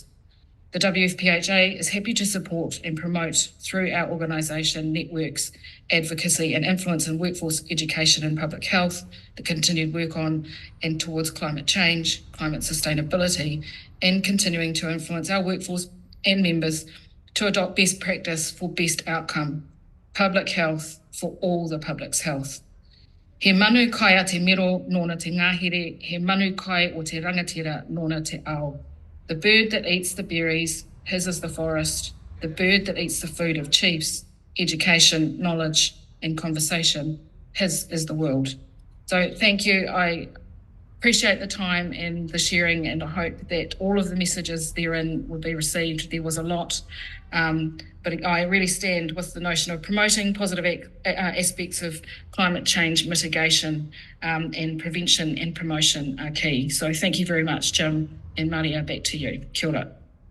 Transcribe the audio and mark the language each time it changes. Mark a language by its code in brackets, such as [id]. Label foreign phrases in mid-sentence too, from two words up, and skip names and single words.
[en] The WFPHA is happy to support and promote through our organisation networks, advocacy and influence in workforce education and public health, the continued work on and towards climate change, climate sustainability, and continuing to influence our workforce and members to adopt best practice for best outcome, public health for all the public's health. [mi] He manu kai a te miro nona te ngahere, he manu kai o te rangatira nona te ao. [en] The bird that eats the berries, his is the forest. The bird that eats the food of chiefs, education, knowledge, and conversation, his is the world. So thank you. I appreciate the time and the sharing, and I hope that all of the messages therein will be received. There was a lot, but I really stand with the notion of promoting positive aspects of climate change mitigation, and prevention and promotion are key. So thank you very much, Jim, and Maria, back to you. [mi] Kia ora.